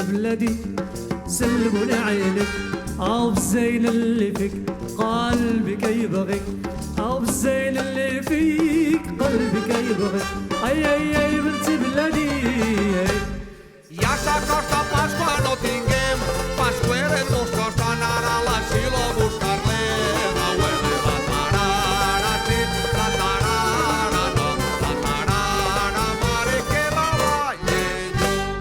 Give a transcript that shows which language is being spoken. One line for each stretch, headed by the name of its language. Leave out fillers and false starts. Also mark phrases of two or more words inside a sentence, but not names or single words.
Arabic: بلدي سلبني عينك او بالزين اللي فيك قلبك يبغيك او بالزين اللي فيك قلبك يبغيك اي اي اي بنت بلدي.
Catalan: Ja s'acosta Pasqua, no tinguem pasqüeres, costa anar a l'asilo a buscar-les.
Spanish: Abuela, la tarara, sí, la tarara no, la tarara
Catalan: mare que la balle jo.